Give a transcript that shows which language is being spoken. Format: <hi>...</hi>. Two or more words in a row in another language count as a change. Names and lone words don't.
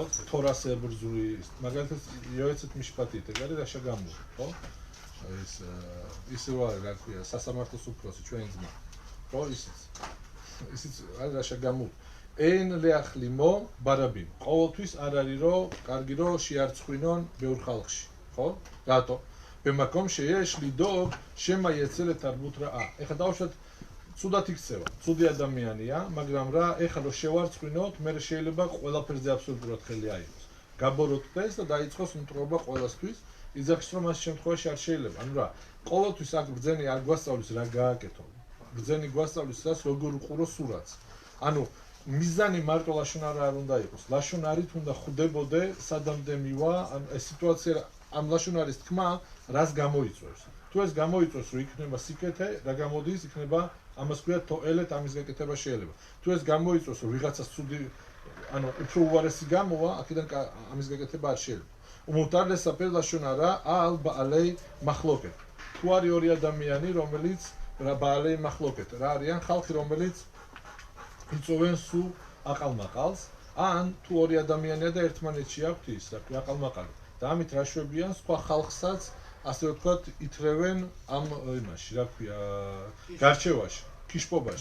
<ka>თორას ებრძული, მაგალითად იოეცეთ მიშპატით, ეგ არის</ka> <he>רשע גמור,</he> <ka>ხო? ის რა არის, რა ქვია, სასამართლოს უფროსი, ჩვენი ძმა. ხო, ისიც არის</ka> <he>רשע גמור. אין להלבינו ברבים.</he> <ka>ყოველთვის არ არის რომ კარგი რომ შეარცხვინონ ბევრ ხალხში, ხო? რატო?</ka> <he>במקום שיש לדאוג שמא יצא לתרבות רעה.</he> <ka>ეხლა დავუშვათ ცუდად იქცევა. ცუდი ადამიანია, მაგრამ რა, ეხლა რო შევარცხვინოთ, მე შეიძლება ყველაფერზე აბსოლუტურად ხელი აიღოს. გაბოროტდეს და დაიწყოს მტრობა ყველასთვის. იძახის რომ ამ შემთხვევაში არ შეიძლება. ანუ რა, ყოველთვის აქ ბრძენი არ გვასწავლის რა გააკეთო. ბრძენი გვასწავლის რას როგორ უყურო სურათს. ანუ მიზანი მარტო ლაშონარა არ უნდა იყოს. ლაშონარით უნდა ხვდებოდე სადამდე მივა, ან ეს სიტუაცია ამ ლაშონარის თქმა რას გამოიწვევს. თუ ეს გამოიწვევს, რომ იქნება სიკეთე, რა გამოდის, იქნება ამას ქვია თოელეთ, ამის გაკეთება შეიძლება. თუ ეს გამოიწვევს, რომ ვიღაცას ცუდი, ანუ უფრო უარესი გამოვა, აქედან ამის გაკეთება არ შეიძლება.</ka> <he>ומותר לספר לשונרה על בעלי מחלוקת.</he> <ka>თუ არის ორი ადამიანი, რომელიც</ka> <he>בעלי מחלוקת.</he> <ka>რა არიან ხალხი, რომელიც იწოვენ სულ აყალმაყალს, ან თუ ორი ადამიანია და ერთმანეთში აქვთ ის, რა ქვია, აყალმაყალი. და ამით რა შვებიან სხვა ხალხსაც, ასე ვთქვათ, ითრევენ ამ იმაში, რა ქვია, გარჩევაში, კიშპობაში.</ka>